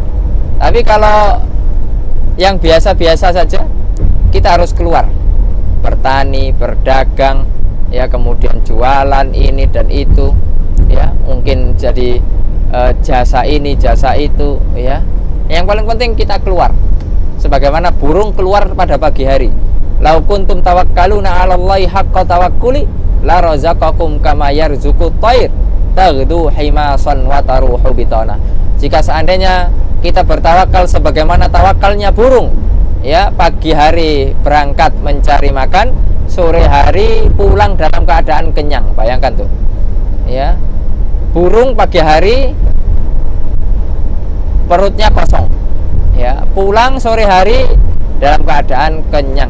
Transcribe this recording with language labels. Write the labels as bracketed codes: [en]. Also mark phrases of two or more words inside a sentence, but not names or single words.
[id] Tapi kalau yang biasa-biasa saja, kita harus keluar, bertani, berdagang, ya, kemudian jualan ini dan itu, ya, mungkin jadi jasa ini, jasa itu, ya. Yang paling penting kita keluar, sebagaimana burung keluar pada pagi hari. [ar] لو أنكم توكلون على الله حق توكله لرزقكم كما يرزق الطير تغدو خماصا وتروح بطانا. [id] Jika seandainya kita bertawakal sebagaimana tawakalnya burung, ya, pagi hari berangkat mencari makan, sore hari pulang dalam keadaan kenyang. Bayangkan tuh, ya, burung pagi hari perutnya kosong, ya, pulang sore hari dalam keadaan kenyang.